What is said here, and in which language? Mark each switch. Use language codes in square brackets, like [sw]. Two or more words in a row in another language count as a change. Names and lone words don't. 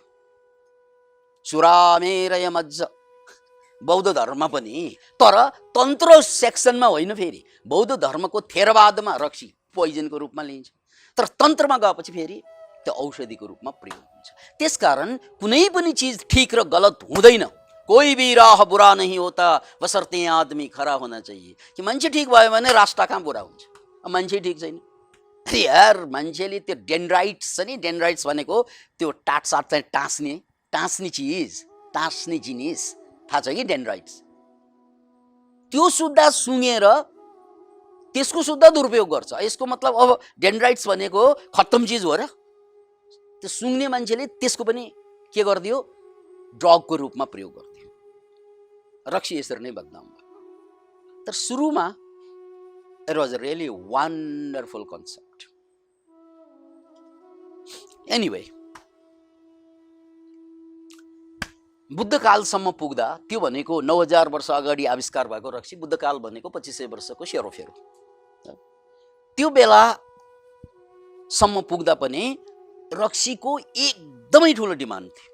[ne] सुरामेरय मज्ज, बौद्ध धर्म पनि, तर तन्त्र सेक्सनमा होइन। फेरि बौद्ध धर्मको थेरवादमा रक्सी पोइजनको रूपमा लिइन्छ, तर तन्त्रमा गएपछि फेरि त्यो औषधिको रूपमा प्रयोग हुन्छ। त्यसकारण कुनै पनि चिज ठिक र गलत हुँदैन। [hi] कोई भी राह बुरा नहीं होता बशर्ते आदमी खरा होना चाहिए। [ne] कि मान्छे ठिक भयो भने राष्ट्र कहाँ बुरा हुन्छ? मान्छे ठिक छैन यार। मान्छेले त्यो डेन्ड्राइट्स छ नि, डेन्ड्राइट्स भनेको त्यो टाटसाट चाहिँ टाँस्ने चिज, टाँस्ने जिनिस, थाहा छ कि डेन्ड्राइट्स? त्यो सुत्दा सुँगेर त्यसको सुत्दा दुरुपयोग गर्छ। यसको मतलब अब डेन्ड्राइट्स भनेको खत्तम चिज हो र? त्यो सुँग्ने मान्छेले त्यसको पनि के गरिदियो? ड्रगको रूपमा प्रयोग गरिदियो। रक्सी यसरी नै बदनाम भयो। तर सुरुमा [en] it was a really wonderful concept. [ne] एनिवे, बुद्धकालसम्म पुग्दा त्यो भनेको 9000 वर्ष अगाडि आविष्कार भएको रक्सी, बुद्धकाल भनेको 2500 वर्षको सेरोफेरो। त्यो बेलासम्म पुग्दा पनि रक्सीको एकदमै ठुलो डिमान्ड थियो।